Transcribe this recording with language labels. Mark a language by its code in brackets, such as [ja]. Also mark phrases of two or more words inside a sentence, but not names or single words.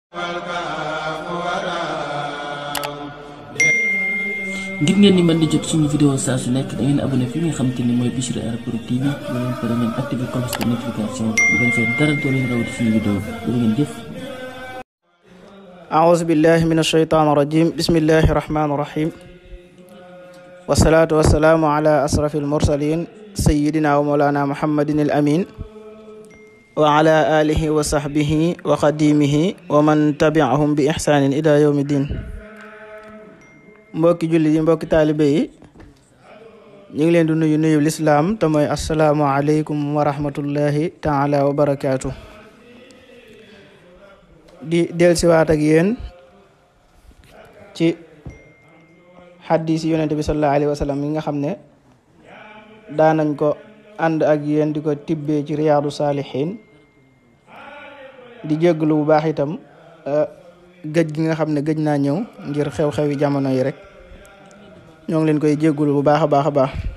[wo] ngir ngeen di mën di jot suñu vidéo saa su nekk da ngeen abonné fi nga xamante ni mooy Bichri Airport TV bu leen pare ngeen [fr] activé cloche de notification [wo] bu ngeen fee dara doo leen rawati suñu vidéo bu ngeen jëf. [ar] أعوذ بالله من الشيطان الرجيم بسم الله الرحمن الرحيم والصلاة والسلام على أشرف المرسلين سيدنا ومولانا محمد الأمين وعلى آله وصحبه وخديمه ومن تبعهم بإحسان إلى يوم الدين. [wo] mbokki julli yi mbokki taalibe yi ñu ngi leen di nuyu lislaam te mooy [ar] السلام عليكم ورحمة الله تعالى وبركاته. [wo] di dellusiwaat ak yéen ci xaddiis yi yonente bi [ar] صلى الله عليه وسلم [wo] yi nga xam ne daanañ ko ànd ak yéen di ko tibbee ci riyaadu saalihiin di jégglu bu baax itam gëj gi nga xam ne gëj naa ñëw ngir xew-xewi jamono yi rek ñoo ngi leen koy jéggulu bu baax a baax a baax.